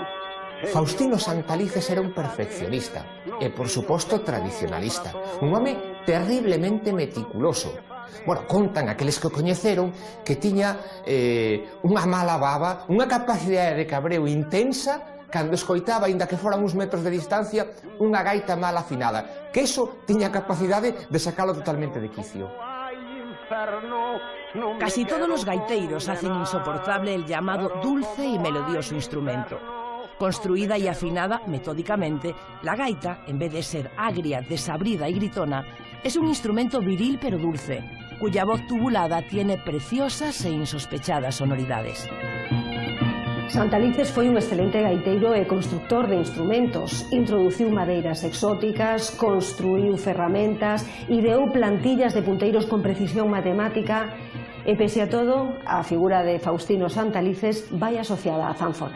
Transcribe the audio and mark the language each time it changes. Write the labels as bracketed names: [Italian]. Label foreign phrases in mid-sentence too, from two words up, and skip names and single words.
[Galician] Faustino Santalices era un perfeccionista e, por suposto, tradicionalista, un home terriblemente meticuloso. Contan aqueles que o coñeceron que tiña unha mala baba, unha capacidade de cabreo intensa cando escoitaba, aínda que foran uns metros de distancia, unha gaita mal afinada, que iso tiña capacidade de sacalo totalmente de quicio. [Spanish] Casi todos los gaiteros hacen insoportable el llamado dulce y melodioso instrumento. Construida y afinada metódicamente, la gaita, en vez de ser agria, desabrida y gritona, es un instrumento viril pero dulce, cuya voz tubulada tiene preciosas e insospechadas sonoridades. [Galician] Santalices foi un excelente gaiteiro e constructor de instrumentos. Introduciu madeiras exóticas, construiu ferramentas, ideou plantillas de punteiros con precisión matemática e, pese a todo, a figura de Faustino Santalices vai asociada á zanfona.